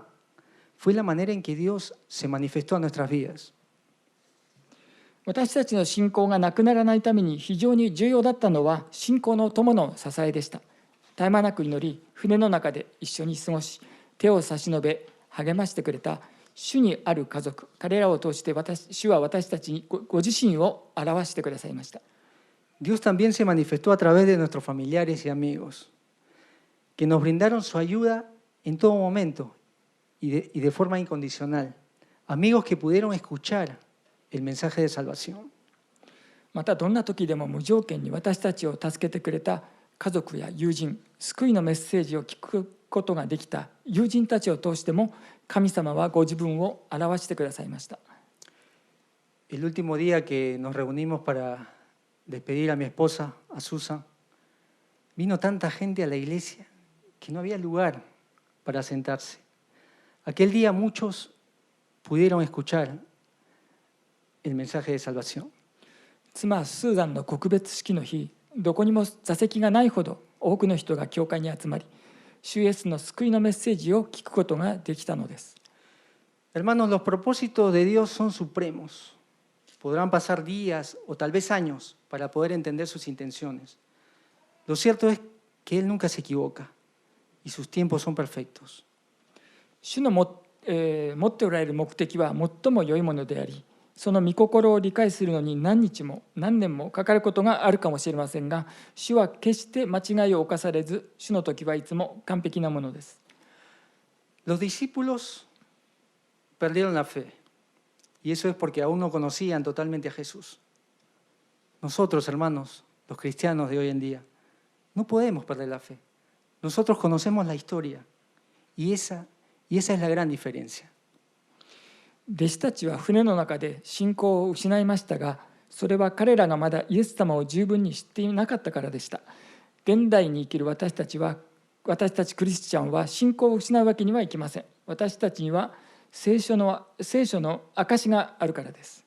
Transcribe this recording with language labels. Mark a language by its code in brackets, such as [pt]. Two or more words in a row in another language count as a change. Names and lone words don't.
[es] Fue la manera en que Dios se manifestó a nuestras vidas. [ja] 私たちの信仰がなくならないために非常に重要だったのは信仰の友の支えでした。絶え間なく祈り、船の中で一緒に過ごし、手を差し伸べ励ましてくれた主にある家族、彼らを通して主は私たちに ご自身を表してくださいました。 [es] Dios también se manifestó a través de nuestros familiares y amigos, que nos brindaron su ayuda en todo momento y de forma incondicional. Amigos que pudieron escuchar el mensaje de salvación. [ja] またどんな時でも無条件に私たちを助けてくれた家族や友人、救いのメッセージを聞くことができた友人たちを通しても神様はご自分を表してくださいました。 [es] El último día que nos reunimos para despedir a mi esposa, a Susan, vino tanta gente a la iglesia que no había lugar para sentarse. Aquel día muchos pudieron escuchar el mensaje de salvación. [ja] 妻スーザンの告別式の日、どこにも座席がないほど多くの人が教会に集まり、主イエスの救いのメッセージを聞くことができたのです。 [es] Hermanos, los propósitos de Dios son supremos. Podrán pasar días o tal vez años para poder entender sus intenciones. Lo cierto es que Él nunca se equivoca y sus tiempos son perfectos. [ja] 主の持っておられる目的は最も良いものであり、その御心を理解するのに何日も何年もかかることがあるかもしれませんが、主は決して間違いを犯されず、主の時はいつも完璧なものです。 [es] Los discípulos perdieron la fe y eso es porque aún no conocían totalmente a Jesús. Nosotros, hermanos, los cristianos de hoy en día, no podemos perder la fe. Nosotros conocemos la historia y esa es la gran diferencia. [ja] 弟子たちは船の中で信仰を失いましたが、それは彼らがまだイエス様を十分に知っていなかったからでした。現代に生きる私たちクリスチャンは信仰を失うわけにはいきません。私たちには聖書の証があるからです。